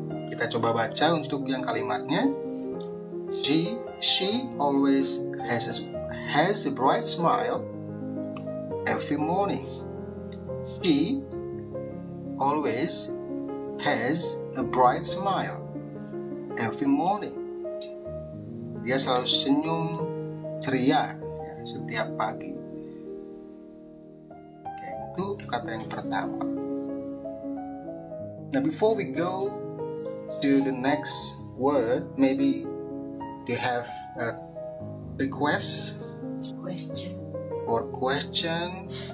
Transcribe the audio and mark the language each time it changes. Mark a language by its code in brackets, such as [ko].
[id] Kita coba baca untuk yang kalimatnya. [en] She always has a bright smile every morning. She always has a bright smile every morning. [id] Dia selalu senyum ceria ya, setiap pagi. Oke, itu kata yang pertama. [en] Now before we go to the next word, maybe they have a request or question.